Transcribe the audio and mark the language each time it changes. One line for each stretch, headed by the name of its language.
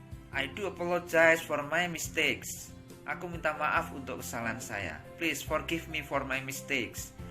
English: I do apologize for my mistakes.
Indonesian: Aku minta maaf untuk kesalahan saya.
English: Please forgive me for my mistakes.